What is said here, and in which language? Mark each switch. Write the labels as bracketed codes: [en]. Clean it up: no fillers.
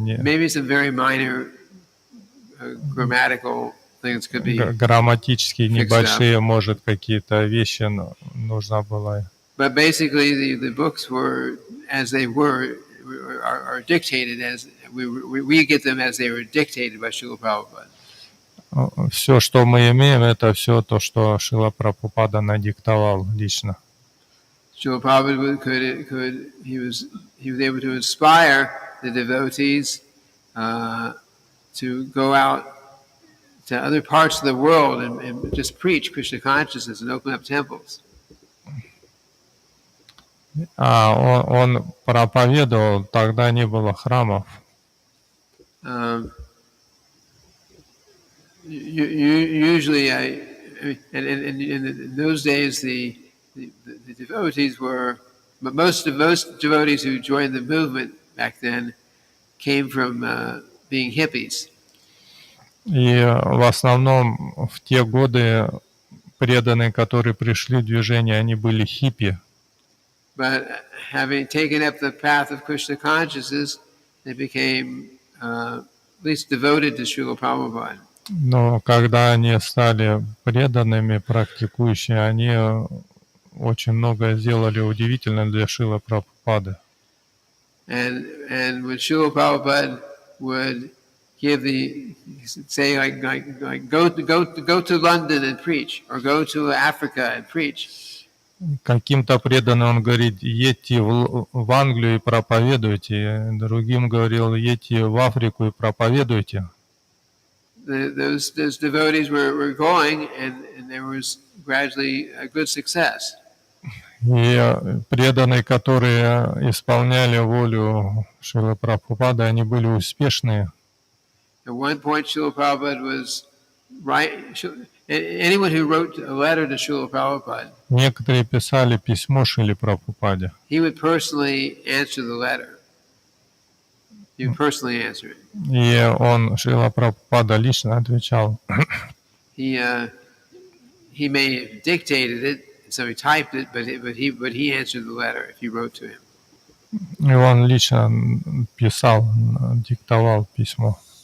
[en] Maybe some very minor grammatical things could be [ru] грамматические [en] fixed up. [ru] небольшие, может, какие-то вещи нужно было. [en] But basically, the books were as they were, are dictated as we get them as they were dictated by Srila Prabhupada. [ru] Все, что мы имеем, это все то, что Шрила Прабхупада надиктовал лично. [en] Srila Prabhupada he was able to inspire the devotees to go out to other parts of the world and just preach Krishna consciousness and open up temples. [ru] Он проповедовал, тогда не было храмов. [en] Usually, in those days, the devotees were, but most devotees who joined the movement back then came from being hippies. [ru] И в основном в те годы преданные, которые пришли в движение, они были хиппи. [en] But having taken up the path of Krishna consciousness, they became at least devoted to Srila Prabhupada. [ru] Но когда они стали преданными, практикующими, они очень многое сделали удивительно для Шрилы Прабхупады. [en] And when Srila Prabhupada would give say like go to London and preach, or go to Africa and preach. [ru] Каким-то преданным он говорит: едьте в Англию и проповедуйте. Другим говорил: едьте в Африку и проповедуйте. [en] Those devotees were going, and there was gradually a good success. [ru] И преданные, которые исполняли волю Шрилы Прабхупады, они были успешные. [en] At one point, Srila Prabhupada was anyone who wrote a letter to Srila Prabhupada, [ru] Некоторые писали письмо Шриле Прабхупаде. [en] He would personally answer the letter. He would personally answer it. [ru] И он, Шрила Прабхупада, лично отвечал. [en] He may have dictated it, so he typed it, but he answered the letter if you wrote to him. [ru] И он лично писал, диктовал письмо.